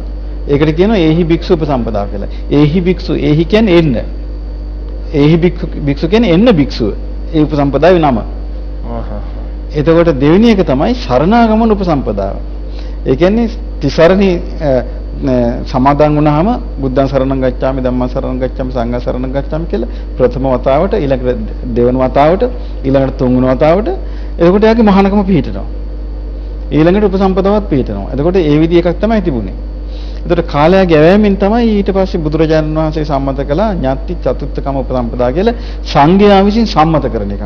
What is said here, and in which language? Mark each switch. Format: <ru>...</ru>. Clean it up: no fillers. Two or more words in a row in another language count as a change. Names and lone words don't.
<si>ඒකට කියනවා</si> <pi>එහි භික්ෂු</pi> <si>උපසම්පදාව කියලා.</si> <pi>එහි භික්ෂු,</pi> <si>එහි කියන්නේ එන්න.</si> <pi>එහි භික්ෂු</pi> <si>කියන්නේ එන්න භික්ෂුව. ඒ උපසම්පදාවේ නම. එතකොට දෙවෙනි එක තමයි සරණාගමන උපසම්පදාව. ඒ කියන්නේ තිසරණී සමාදන් වුණාම</si> <pi>බුද්ධං සරණං ගච්ඡාමි, ධම්මං සරණං ගච්ඡාමි,</pi> <si>සංඝං සරණං ගච්ඡාමි කියලා ප්‍රථම වතාවට, ඊළඟට දෙවන වතාවට, ඊළඟට තුන්වෙනි වතාවට එතකොට යාගේ මහානකම පිහිටනවා. ඊළඟට උපසම්පදාවත් පිහිටනවා. එතකොට ඒ විදි එකක් තමයි තිබුණේ. එතකොට කාලය ගෙවෑමෙන් තමයි ඊට පස්සේ බුදුරජාණන් වහන්සේ සම්මත කළා ඥාති චතුත්ථකම උපසම්පදා කියලා සංඝයා විසින් සම්මත කරන එක.</si>